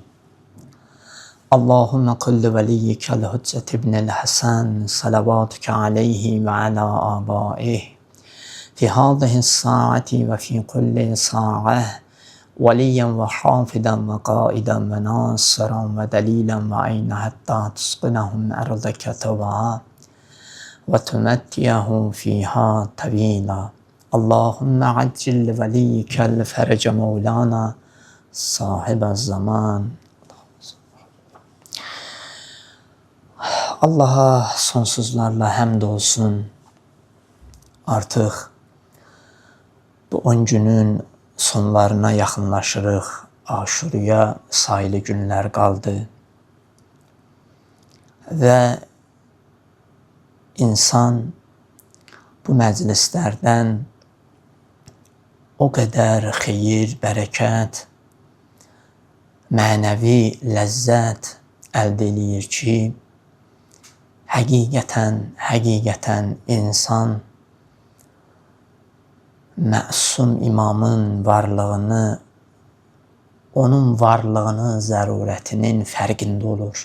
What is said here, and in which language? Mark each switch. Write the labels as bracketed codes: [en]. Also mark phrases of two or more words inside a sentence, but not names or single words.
[ar] اللهم قل لوليك الحجة ابن الحسن صلواتك عليه وعلى آبائه في هذه الساعة وفي كل ساعة وليا وحافظا وقائدا وناصرا ودليلا وعينا حتى تسقنهم أرضك طوعا وتمتعه فيها طويلا. اللهم عجل لوليك الفرج مولانا صاحب الزمان. [az] Allah'a sonsuzlarla hamdolsun. Artık bu 10 günün sonlarına yaxınlaşırıq. Aşuraya sayılı günlər qaldı. Və insan bu məclislərdən o qədər xeyir, bərəkət, mənəvi ləzzət əldə eləyir ki, həqiqətən insan məsum imamın varlığını, onun varlığının zərurətinin fərqində olur.